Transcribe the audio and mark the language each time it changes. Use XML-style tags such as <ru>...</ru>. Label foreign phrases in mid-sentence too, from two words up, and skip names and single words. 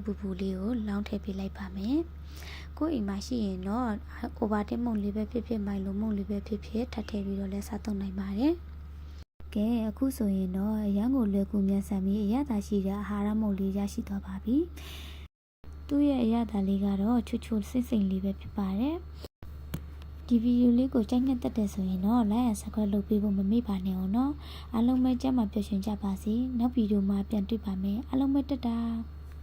<my>ပူပူလေးကိုလောင်းထည့်ပေးလိုက်ပါမယ်ကိုယ်အိမ်မှာရှိရင်တော့အိုဗာတင်းမုံလေးပဲဖြစ်ဖြစ်မိုင်လိုမုံလေးပဲဖြစ်ဖြစ်ထပ်ထည့်ပြီးတော့လည်းစားသုံးနိုင်ပါတယ်ကဲအခုဆိုရင်တော့အရန်ကိုလွယ်ကူမြန်ဆန်ပြီးအရသာရှိတဲ့အာဟာရမုံလေးရရှိသွားပါပြီသူ့ရဲ့အရသာလေးကတော့ချွတ်ချွတ်စိမ့်စိမ့်လေးပဲဖြစ်ပါတယ်ဒီဗီဒီယိုလေးကိုကြိုက်နှစ်သက်တယ်ဆိုရင်တော့</my> <en>like and subscribe</en> <my>လုပ်ပေးဖို့မမေ့ပါနဲ့အောင်နော်အားလုံးပဲကြမ်းမှပျော်ရွှင်ကြပါစေနောက်ဗီဒီယိုမှာပြန်တွေ့ပါမယ်အားလုံးပဲတတာ</my>